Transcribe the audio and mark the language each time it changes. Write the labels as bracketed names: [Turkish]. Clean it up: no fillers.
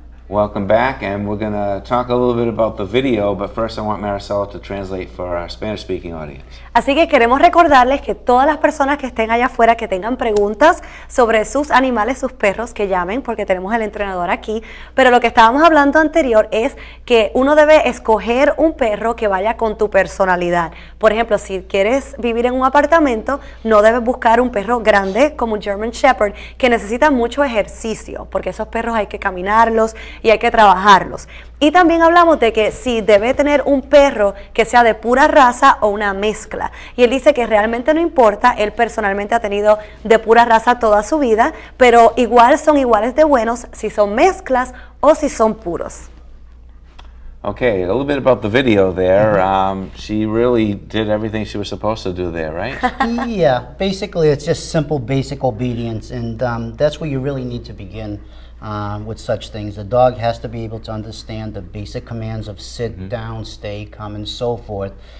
[English] Welcome back, and we're going to talk a little bit about the video, but first I want Maricela to translate for our Spanish-speaking audience. [Spanish] Así que queremos recordarles que todas las personas que estén allá afuera que tengan preguntas sobre sus animales, sus perros, que llamen porque tenemos el entrenador aquí. Pero lo que estábamos hablando anterior es que uno debe escoger un perro que vaya con tu personalidad. Por ejemplo, si quieres vivir en un apartamento, no debes buscar un perro grande como un German Shepherd que necesita mucho ejercicio, porque esos perros hay que caminarlos y hay que trabajarlos. Y también hablamos de que si debe tener un perro que sea de pura raza o una mezcla. Y él dice que realmente no importa, él personalmente ha tenido de pura raza toda su vida, pero igual son iguales de buenos si son mezclas o si son puros. [English] Okay, a little bit about the video there. She really did everything she was supposed to do there, right? Yeah, basically it's just simple basic obedience, and that's where you really need to begin. With such things. The dog has to be able to understand the basic commands of sit, down, stay, come, and so forth.